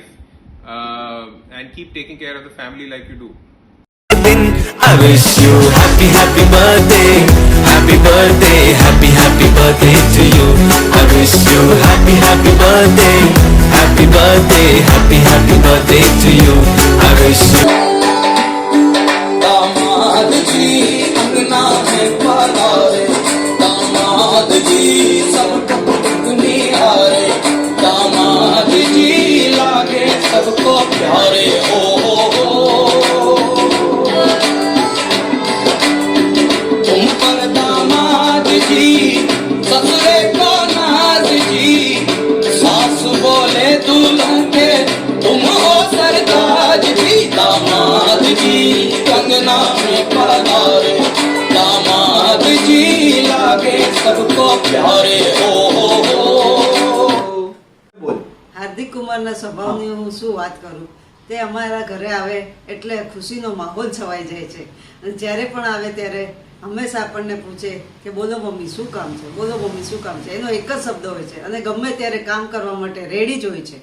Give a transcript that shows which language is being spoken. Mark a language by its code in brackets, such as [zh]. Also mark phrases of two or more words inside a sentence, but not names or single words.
[en] And keep taking care of the family like you do. I wish you happy happy birthday, happy birthday, happy birthday to you. I wish you happy happy birthday, happy birthday, happy birthday to you. I wish you. [hi] दामाद जी अंगना में पधारे, दामाद जी सबको निहारे, दामाद जी लागे सबको प्यारे हो। तुम पर दामाद जी ससुरे को नाज जी, सास बोले दुल्हन के तुम हो सरताज जी। दामाद जी कंगना में पधारे, दामाद जी लागे सबको प्यारे हो। [gu] હાર્દિક કુમારના સ્વભાવની હું શું વાત કરું, તે અમારા ઘરે આવે એટલે ખુશીનો માહોલ છવાઈ જાય છે. અને જ્યારે પણ આવે ત્યારે હંમેશા આપણને પૂછે કે બોલો મમ્મી શું કામ છે, બોલો મમ્મી શું કામ છે. એનો એક જ શબ્દ હોય છે અને ગમે ત્યારે કામ કરવા માટે રેડી જ હોય છે.